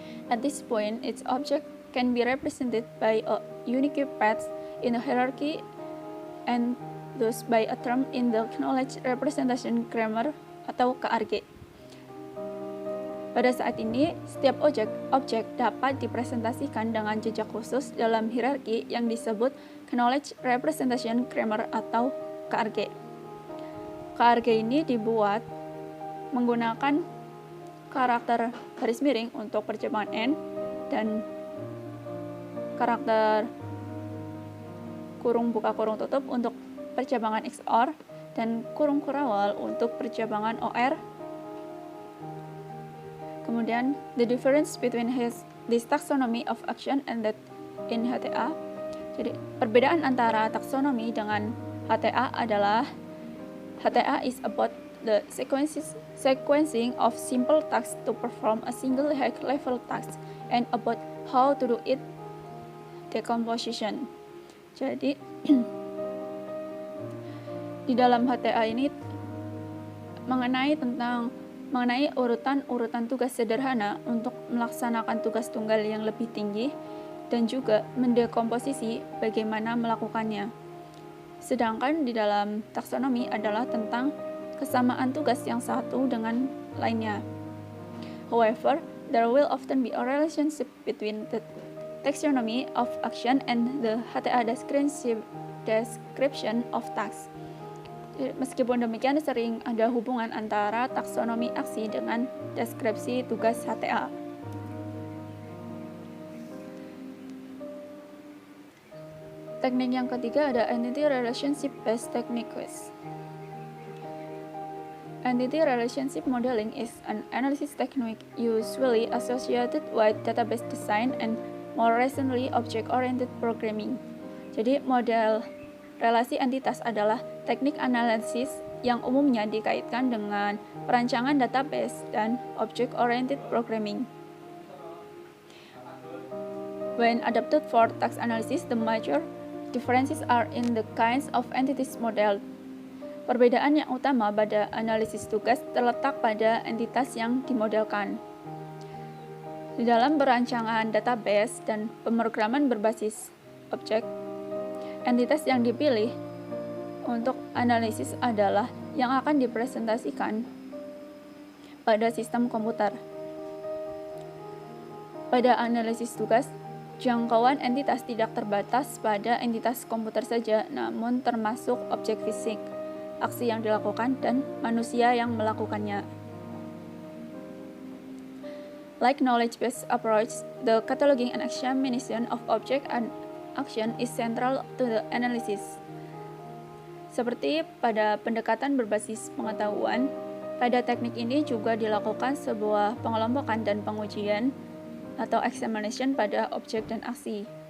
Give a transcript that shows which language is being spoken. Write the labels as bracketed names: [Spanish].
[English] At this point, its object can be represented by a unique path in a hierarchy and thus by a term in the knowledge representation grammar [Indonesian] atau [English] KRG. [Indonesian] Pada saat ini, setiap objek dapat dipresentasikan dengan jejak khusus dalam hierarki yang disebut knowledge representation grammar atau KRG. KRG ini dibuat menggunakan karakter garis miring untuk percabangan N dan karakter kurung buka kurung tutup untuk percabangan XOR dan kurung kurawal untuk percabangan OR. Kemudian [English] the difference between this taxonomy of action and that in HTA. [Indonesian] Jadi perbedaan antara taksonomi dengan HTA adalah [English] HTA is about the sequencing of simple tasks to perform a single high-level task and about how to do it decomposition. [Indonesian] Jadi di dalam HTA ini mengenai urutan tugas sederhana untuk melaksanakan tugas tunggal yang lebih tinggi dan juga mendekomposisi bagaimana melakukannya. Sedangkan di dalam taksonomi adalah tentang kesamaan tugas yang satu dengan lainnya. [English] However, there will often be a relationship between the taxonomy of action and the HTA description of task. [Indonesian] Meskipun demikian, sering ada hubungan antara taksonomi aksi dengan deskripsi tugas HTA. Teknik yang ketiga ada Entity Relationship Based Techniques. [English] Entity Relationship Modeling is an analysis technique usually associated with database design and more recently object-oriented programming. [Indonesian] Jadi model relasi entitas adalah teknik analisis yang umumnya dikaitkan dengan perancangan database dan object-oriented programming. [English] When adapted for task analysis, the major differences are in the kinds of entities modeled. [Indonesian] Perbedaan yang utama pada analisis tugas terletak pada entitas yang dimodelkan. Di dalam perancangan database dan pemrograman berbasis objek, entitas yang dipilih untuk analisis adalah yang akan dipresentasikan pada sistem komputer. Pada analisis tugas, jangkauan entitas tidak terbatas pada entitas komputer saja, namun termasuk objek fisik, aksi yang dilakukan, dan manusia yang melakukannya. [English] Like knowledge-based approach, the cataloging and examination of object and action is central to the analysis. [Indonesian] Seperti pada pendekatan berbasis pengetahuan, pada teknik ini juga dilakukan sebuah pengelompokan dan pengujian atau examination pada objek dan aksi.